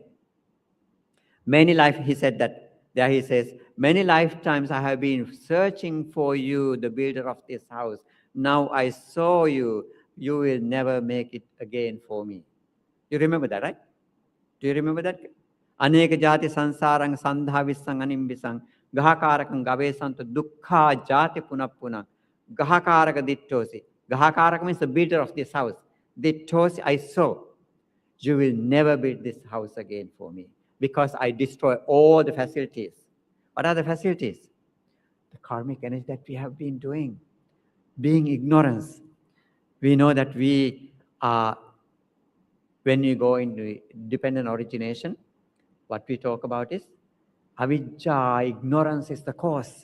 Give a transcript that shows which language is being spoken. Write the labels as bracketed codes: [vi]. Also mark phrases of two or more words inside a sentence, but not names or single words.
[en] Many life, he said that, there he says, many lifetimes I have been searching for you, the builder of this house. Now I saw you, you will never make it again for me. You remember that, right? Do you remember that? [pi] Aneka jati sansarang sandhavisang animbisang gahakarakang gavesanto dukkha jati punapuna gahakaraka dittosi. [en] Gahakaraka means the builder of this house. Dittosi, I saw. You will never build this house again for me because I destroy all the facilities. What are the facilities? The karmic energy that we have been doing. Being ignorance. We know that we are, when you go into dependent origination, what we talk about is avijja, ignorance is the cause.